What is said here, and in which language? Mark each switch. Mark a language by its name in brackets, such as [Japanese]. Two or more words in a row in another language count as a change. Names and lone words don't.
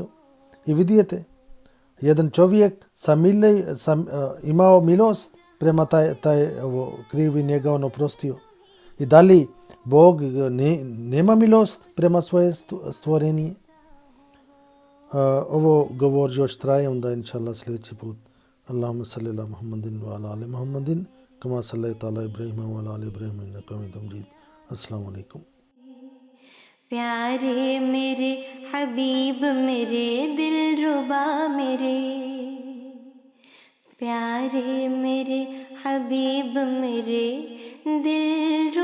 [Bosnian] I vidite, jedan čovjek imao milost prema taj krivi, njega on oprostio. I da li Bog nema milost prema svoje stvorenje? Ovo govor još traje, onda [Arabic] إن شاء الله [Bosnian] sljedeći put. [Arabic] اللهم صل على محمد و على آل محمد كما صليت على إبراهيم و على آل إبراهيم إنك حميد مجيد. السلام عليكم. [Hindi] प्यारे मेरे हबीब मेरे दिलरुबा मेरे, प्यारे मेरे हबीब मेरे दिल